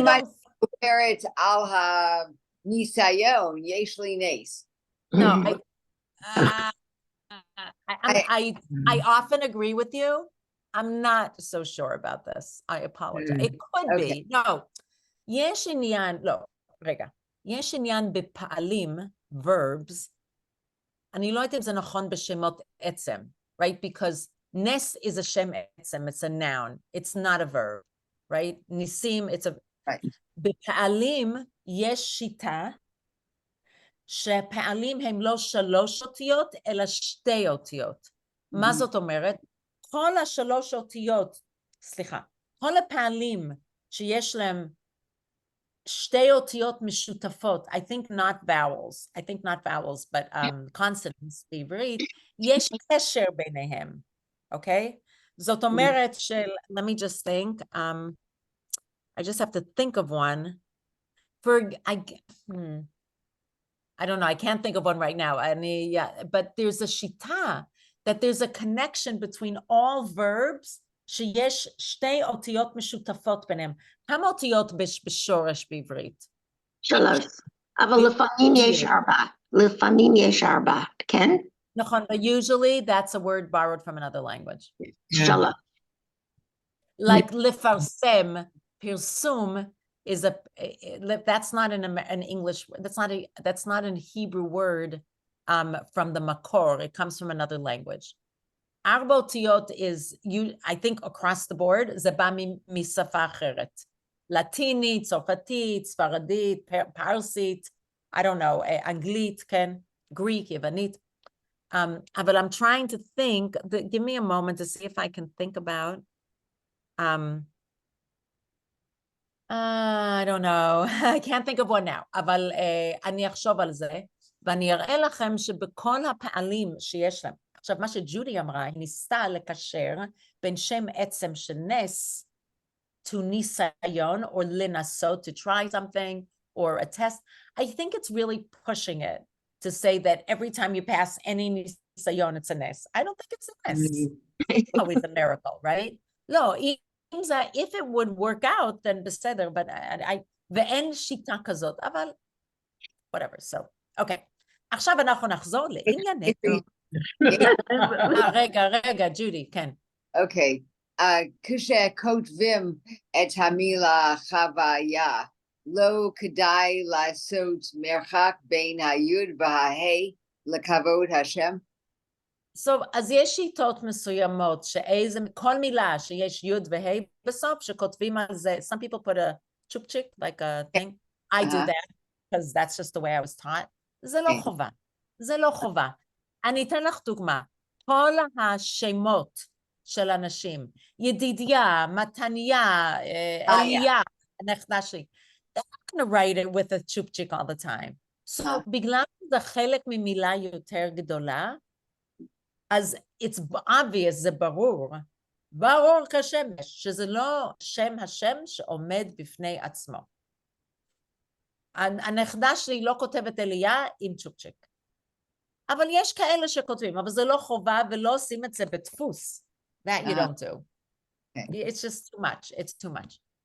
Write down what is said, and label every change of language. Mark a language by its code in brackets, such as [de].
[he] מדברת על הניסיון, יש לי נס. [en] No, I often agree with you. I'm not so sure about this. I apologize. It could be. No. [he] יש עניין, לא, רגע. [en] יש עניין בפעלים, verbs. אני לא יודעת אם זה נכון בשמות עצם, right? Because נס is a שם עצם, it's a noun. It's not a verb, right? ניסים, it's a... Right. [he] בפעלים יש שיטה, שפעלים הם לא 3 אותיות, אלא 2 אותיות. מה זאת אומרת? כל ה3 אותיות, סליחה, כל הפעלים שיש להם 2 אותיות משותפות, [en] I think not vowels, but consonants [he] בעברית, יש קשר ביניהם, אוקיי? זאת אומרת של, [en] let me just think, I just have to think of one, I don't know, I can't think of one right now, but there's a shita, that there's a connection between all verbs, [he] שיש 2 אותיות משותפות ביניהם. כמה אותיות בשורש בעברית? 3. אבל לפעמים יש 4, כן? [en] נכון, but usually that's a word borrowed from another language. 3. Like לפרסם, פרסום, is that's not an English, that's not a Hebrew word from the Makor. It comes from another language. 4 אותיות is, I think across the board, [he] זה בא משפה אחרת. לטינית, צרפתית, ספרדית, פרסית, [en] I don't know, [he] אנגלית, כן, Greek, יוונית. [en] But I'm trying to think, give me a moment to see if I can think about, I don't know, I can't think of one now, [he] אבל אני אחשוב על זה, ואני אראה לכם שבכל הפעלים שיש להם, עכשיו מה שג'ודי אמרה, היא ניסתה לקשר בין שם עצם של נס, [en] to ניסיון, or לנסות, to try something, or a test. I think it's really pushing it. to say that every time you pass any nisayon, it's a nes. I don't think it's a nes. It's always a miracle, right? No, if it would work out, then בסדר, but [he] ואין שיטה כזאת, [en] אבל whatever, so, okay. [he] עכשיו אנחנו נחזור לענייננו. רגע, ג'ודי, כן. אוקיי, כשכותבים את המילה חוויה, לא כדאי לעשות מרחק בין היוד והה' לכבוד השם? אז יש שיטות מסוימות כל מילה שיש יוד וה' בסוף, שכותבים על זה, [en] some people put a chupchik, like a thing, I do that, because that's just the way I was taught. [he] זה לא חובה. אני אתן לך דוגמה, כל השמות של אנשים, ידידיה, מתניה, אליה, הנכדה שלי, [en] they're not going to write it with a chupchik all the time. [he] So, בגלל שזה חלק ממילה יותר גדולה, אז [en] it's obvious, [he] זה ברור כשמש, שזה לא שם השם שעומד בפני עצמו. הנכדה שלי לא כותבת אליה עם צ'ופצ'יק. אבל יש כאלה שכותבים, אבל זה לא חובה ולא עושים את זה בדפוס. [en] That you don't do. It's just too much, it's too much.